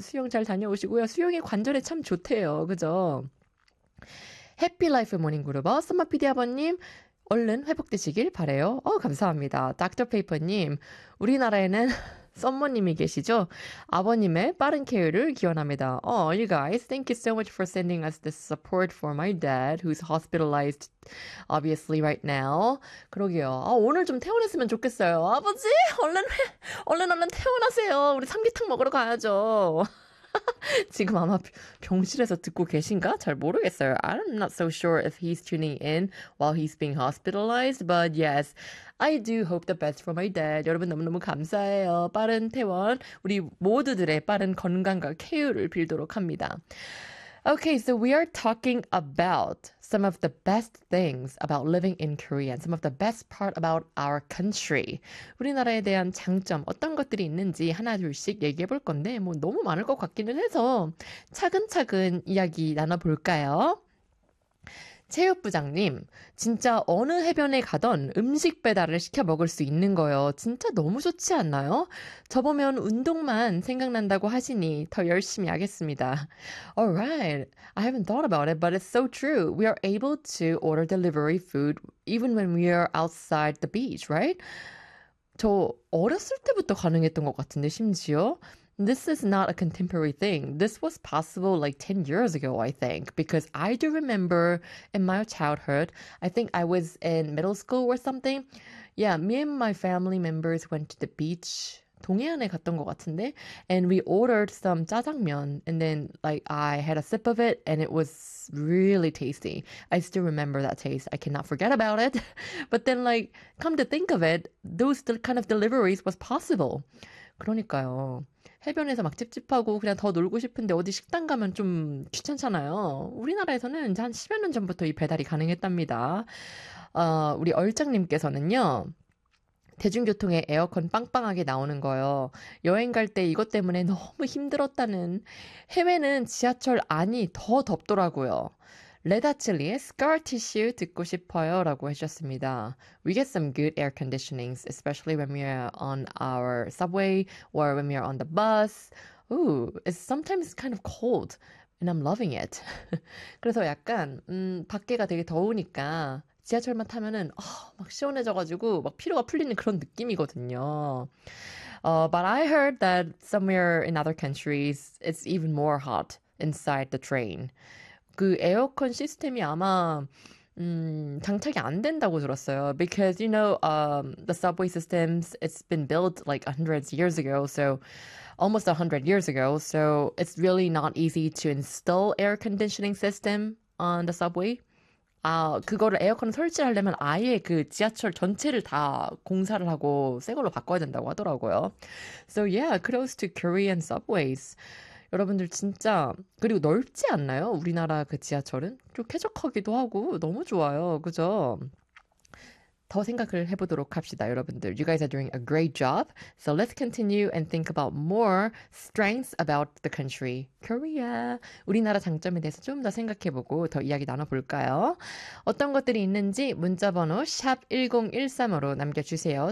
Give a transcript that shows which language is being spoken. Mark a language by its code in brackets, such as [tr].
[ko] 수영 잘 다녀오시고요. 수영이 관절에 참 좋대요. 그죠? 해피 라이프 모닝 그룹어 썸머 PD 아버님 얼른 회복되시길 바래요. 감사합니다. 닥터 페이퍼님 우리나라에는 썸머님이 계시죠? 아버님의 빠른 케어를 기원합니다. [en] Oh, you guys, thank you so much for sending us this support for my dad who's hospitalized obviously right now. [ko] 그러게요. 오늘 좀 퇴원했으면 좋겠어요. 아버지 얼른 퇴원하세요. 우리 삼계탕 먹으러 가야죠. 지금 아마 병실에서 듣고 계신가? 잘 모르겠어요. [en] I'm not so sure if he's tuning in while he's being hospitalized, but yes, I do hope the best for my dad. [ko] 여러분 너무너무 감사해요. 빠른 퇴원, 우리 모두들의 빠른 건강과 케어를 빌도록 합니다. [en] Okay, so we are talking about some of the best things about living in Korea and some of the best part about our country. [ko] 우리나라에 대한 장점, 어떤 것들이 있는지 하나 둘씩 얘기해 볼 건데 뭐 너무 많을 것 같기는 해서 차근차근 이야기 나눠볼까요? 체육부장님, 진짜 어느 해변에 가던 음식 배달을 시켜 먹을 수 있는 거요. 진짜 너무 좋지 않나요? 저보면 운동만 생각난다고 하시니 더 열심히 하겠습니다. [en] Alright, I haven't thought about it, but it's so true. We are able to order delivery food even when we are outside the beach, right? [ko] 저 어렸을 때부터 가능했던 것 같은데, 심지어. [en] This is not a contemporary thing. This was possible like 10 years ago, I think. Because I do remember in my childhood, I think I was in middle school or something. Yeah, me and my family members went to the beach. [ko] 동해안에 갔던 것 같은데. [en] And we ordered some 짜장면. And then like I had a sip of it and it was really tasty. I still remember that taste. I cannot forget about it. But then like, come to think of it, those kind of deliveries was possible. [ko] 그러니까요. 해변에서 막 찝찝하고 그냥 더 놀고 싶은데 어디 식당 가면 좀 귀찮잖아요. 우리나라에서는 이제 한 10여 년 전부터 이 배달이 가능했답니다. 우리 얼짱님께서는요. 대중교통에 에어컨 빵빵하게 나오는 거요. 여행 갈 때 이것 때문에 너무 힘들었다는. 해외는 지하철 안이 더 덥더라고요. 레다칠리의 Scar Tissue 듣고 싶어요라고 해주셨습니다. [en] We get some good air conditionings, especially when we are on our subway or when we are on the bus. Ooh, it's sometimes kind of cold, and I'm loving it. [ko] 그래서 약간 밖에가 되게 더우니까 지하철만 타면은 막 시원해져가지고 막 피로가 풀리는 그런 느낌이거든요. [en] But I heard that somewhere in other countries, it's even more hot inside the train. [ko] 그 에어컨 시스템이 아마 장착이 안 된다고 들었어요. [en] Because you know, the subway systems, it's been built like hundreds of years ago, so almost 100 years ago, so it's really not easy to install air conditioning system on the subway. [ko] 그거를 에어컨 설치하려면 아예 그 지하철 전체를 다 공사를 하고 새 걸로 바꿔야 된다고 하더라고요. [en] So yeah, close to Korean subways. [ko] 여러분들 진짜 그리고 넓지 않나요? 우리나라 그 지하철은 좀 쾌적하기도 하고 너무 좋아요. 그죠? 더 생각을 해보도록 합시다, 여러분들. [en] You guys are doing a great job. So let's continue and think about more strengths about the country, Korea. [ko] 우리나라 장점에 대해서 좀더 생각해보고 더 이야기 나눠볼까요? 어떤 것들이 있는지 문자번호 #1013으로 남겨주세요.